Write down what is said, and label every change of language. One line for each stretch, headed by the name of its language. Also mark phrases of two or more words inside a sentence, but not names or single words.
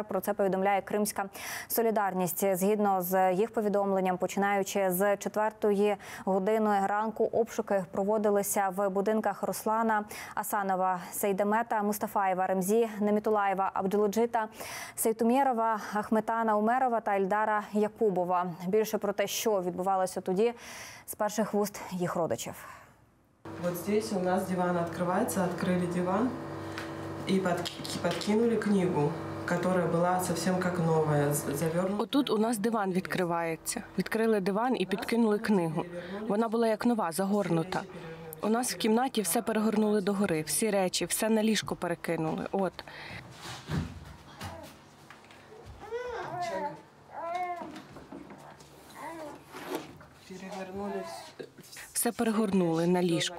Ukrainian: Про це повідомляє Кримська Солідарність. Згідно з їх повідомленням, починаючи з 4-ї години ранку, обшуки проводилися в будинках Руслана Асанова, Сейдемета Мустафаєва, Ремзі Немітулаєва, Абдулоджита Сейтумєрова, Ахметана Умерова та Ільдара Якубова. Більше про те, що відбувалося тоді, з перших вуст їх родичів.
Russian: Вот здесь у нас диван открывается, открыли диван и подкинули книгу, которая была совсем как новая, завернута.
Ukrainian: Отут у нас диван відкривається. Відкрили диван і підкинули книгу. Вона була як нова, загорнута. У нас в кімнаті все перегорнули догори, всі речі, все на ліжко перекинули. От. Все перегорнули на ліжко.